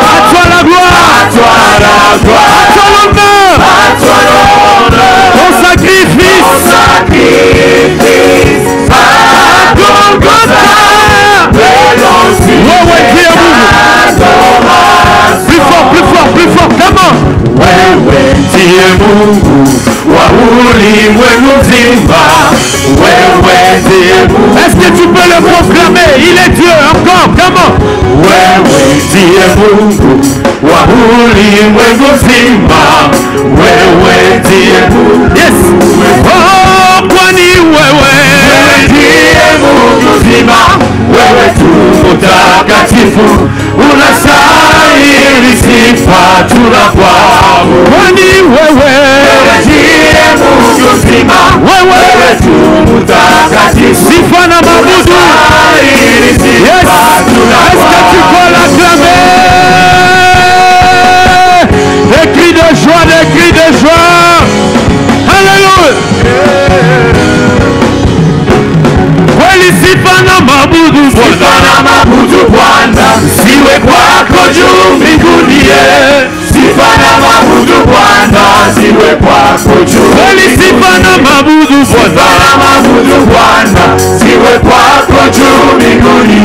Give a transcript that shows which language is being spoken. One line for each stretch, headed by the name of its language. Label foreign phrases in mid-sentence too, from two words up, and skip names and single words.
French: À toi la gloire. À toi la gloire. À toi l'honneur. À toi l'honneur. Ton sacrifice. Ton sacrifice. À Golgotha. Plus fort, plus fort, plus fort. Comment?
Swahili: Wewe ndiye Mungu wa ulimwengu mzima. Wewe ndiye Mungu.
French: Est-ce que tu peux le proclamer? Il est Dieu encore. Comment?
Swahili: Wewe ndiye Mungu wa ulimwengu mzima. Wewe ndiye Mungu. Yes. Oh, kwani wewe ndiye Mungu mzima. Wewe tu mtakatifu, unastahili sifa tunakuabudu. Kwani wewe ndiye Mungu mzima. Wewe tu mtakatifu, sifa na mabudu. Yes.
French: Est-ce que tu peux l'acclamer? Des cris de joie, des cris de joie. Alléluia.
Swahili: Kweli sifa na mabudu Bwana, siwe kwako juu mbinguni. Sifa na mabudu Bwana, siwe kwako juu. Kweli sifa na mabudu Bwana, siwe kwako juu mbinguni.